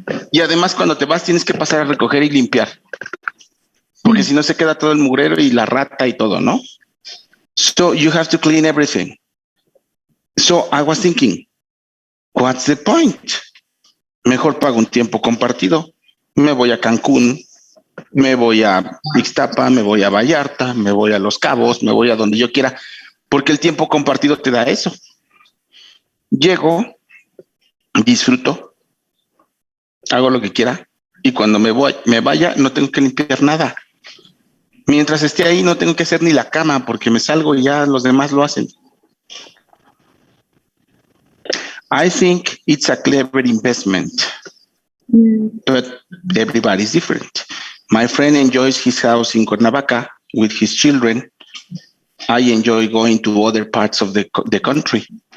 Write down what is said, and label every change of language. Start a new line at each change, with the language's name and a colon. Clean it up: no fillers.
Spanish: Y además cuando te vas tienes que pasar a recoger y limpiar, porque si no se queda todo el mugrero y la rata y todo, ¿no?
English: So you have to clean everything. So I was thinking, what's the point?
Spanish: Mejor pago un tiempo compartido. Me voy a Cancún, me voy a Ixtapa, me voy a Vallarta, me voy a Los Cabos, me voy a donde yo quiera, porque el tiempo compartido te da eso. Llego, disfruto, hago lo que quiera y cuando me vaya no tengo que limpiar nada. Mientras esté ahí no tengo que hacer ni la cama porque me salgo y ya los demás lo hacen.
English: I think it's a clever investment, but everybody's different. My friend enjoys his house in Cuernavaca with his children. I enjoy going to other parts of the country.